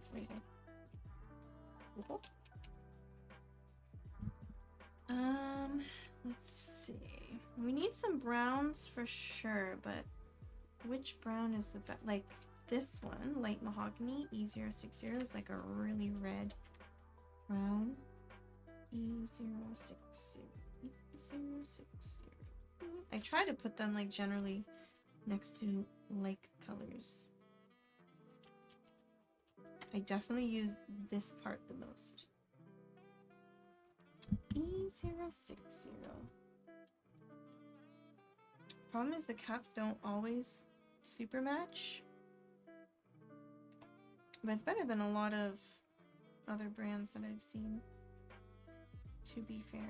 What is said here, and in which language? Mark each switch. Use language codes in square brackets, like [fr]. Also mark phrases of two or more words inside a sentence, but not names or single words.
[en] Right here. Whoop. Let's see. We need some browns for sure, but which brown is the best? Like this one, light mahogany, E060 is like a really red brown. E060. E060. I try to put them like generally next to like colors. I definitely use this part the most. E060. Problem is the caps don't always super match, but it's better than a lot of other brands that I've seen, to be fair.